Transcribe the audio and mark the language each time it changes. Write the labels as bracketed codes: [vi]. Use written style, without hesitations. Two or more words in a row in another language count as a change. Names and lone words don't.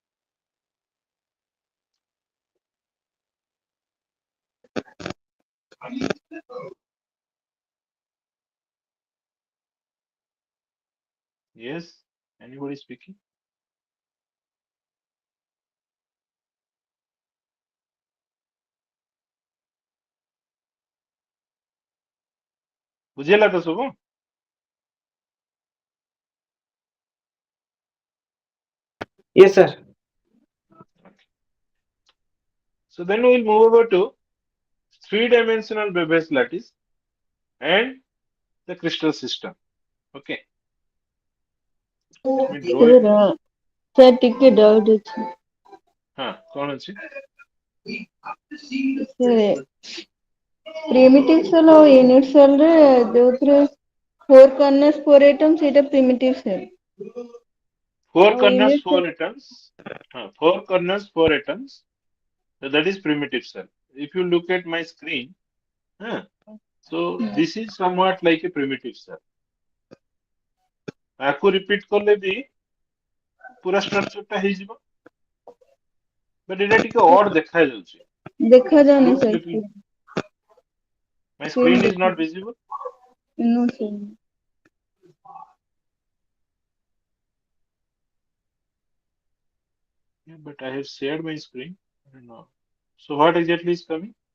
[en] Yes? Anybody speaking? [or] ବୁଝିହେଲା ତ ସବୁ? [en] Yes, sir. So then we'll move over to three-dimensional Babbage's lattice and the crystal system. Okay. Let me draw it. [or] सर ଟିକେ ଡାଉଟ୍ ଅଛି ହଁ କଣ ଅଛି? सर [en] primitive cell [or] ଆଉ [en] unit cell [or] ରେ ଯୋଉଥିରେ 4 କର୍ନର୍ସ 4 ଆଇଟମ୍ ସେଇଟା [en] primitive cell Four [or] ଆଉ [en] corners, [or] ୟୁନିଟ୍ [en] four atoms. Four corners, four atoms. So that is primitive cell. If you look at my screen, so this is somewhat like a primitive cell. [or] ଆକୁ repeat କଲେ ବି ପୁରା structure ଟା ହେଇଯିବ. But ଏଇଟା ଟିକେ odd ଦେଖାଯାଉଛି. ଦେଖା [en] It [or] ଯାଉନି [en] looks [or] सर [en] little. My screen is not visible. no sir Yeah, but I have shared my screen. I don't know. So what exactly is coming?